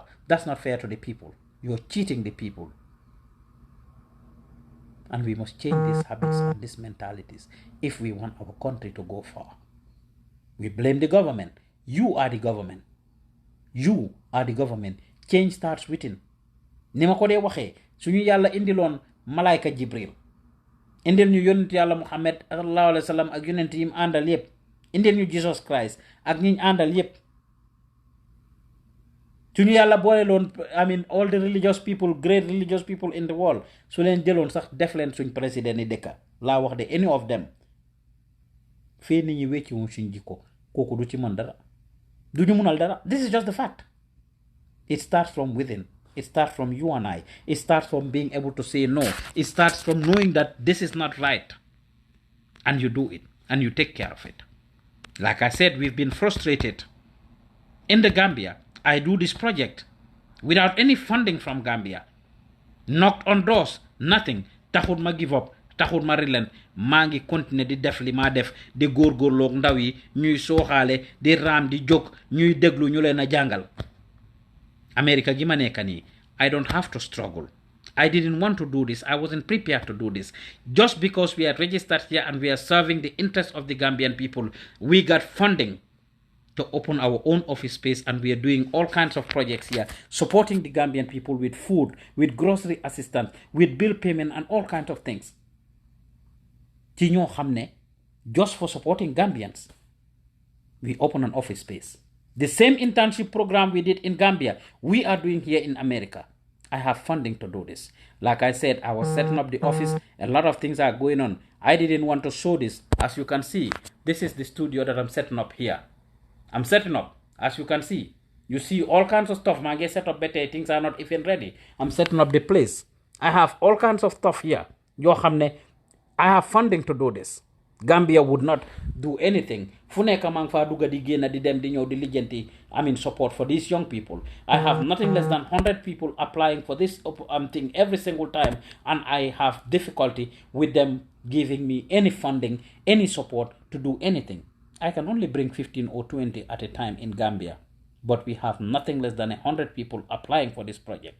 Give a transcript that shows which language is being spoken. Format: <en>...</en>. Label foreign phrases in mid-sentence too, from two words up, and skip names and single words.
<en>That's not fair to the people. You're cheating the people. And we must change these habits and these mentalities if we want our country to go far. We blame the government. You are the government. You are the government. Change starts within.</en> <wo>Ni ma ko dee waxee suñu yàlla indiloon malaayka Jibril indil ñu yonent yàlla Muhammad</wo> <ar>صلى الله عليه وسلم</ar> <wo>ak yonent yim àndal yépp indil ñu Jesus Christ ak ñiñ àndal yépp suñu yàlla boole loon</wo> <en>all the religious people, great religious people in the world,</en> <wo>su leen jëloon sax def leen suñ président yi dëkka laa wax de</wo> <en>any of them</en> <wo>fee nit ñi wecci wuñ suñ jikko kooku du ci mën dara du ñu mënal dara.</wo> <en>This is just the fact. It starts from within. It starts from you and I. It starts from being able to say no. It starts from knowing that this is not right. And you do it. And you take care of it. Like I said, we've been frustrated. In the Gambia, I do this project without any funding from Gambia. Knocked on doors, nothing.</en> <wo>Taxul ma</wo> <en>give up.</en> <wo>Taxul ma relent. Maa ngi continuer di def li ma def di góorgóorloog ndaw yi ñuy sooxaale di raam di jóg ñuy déglu ñu leen a jàngal. America gi ma nekk nii</wo> <en>I don't have to struggle. I didn't want to do this. I wasn't prepared to do this. Just because we are registered here and we are serving the interests of the Gambian people, we got funding to open our own office space, and we are doing all kinds of projects here, supporting the Gambian people with food, with grocery assistance, with bill payment, and all kinds of things.</en> <wo>Ci ñoo xam ne</wo> <en>just for supporting Gambians, we open an office space. The same internship program we did in Gambia, we are doing here in America. I have funding to do this. Like I said, I was setting up the office. A lot of things are going on. I didn't want to show this. As you can see, this is the studio that I'm setting up here. I'm setting up, as you can see. You see all kinds of stuff. My get set up better. Things are not even ready. I'm setting up the place. I have all kinds of stuff here.</en> <wo>Yo xamne,</wo> <en>I have funding to do this. Gambia would not do anything.</en> <wo>Fu nekk maa ngi faa dugga di génn di dem di ñëw di lijjanti,</wo> <en>support for these young people. I have nothing less than 100 people applying for this thing every single time, and I have difficulty with them giving me any funding, any support to do anything. I can only bring 15 or 20 at a time in Gambia, but we have nothing less than 100 people applying for this project.</en>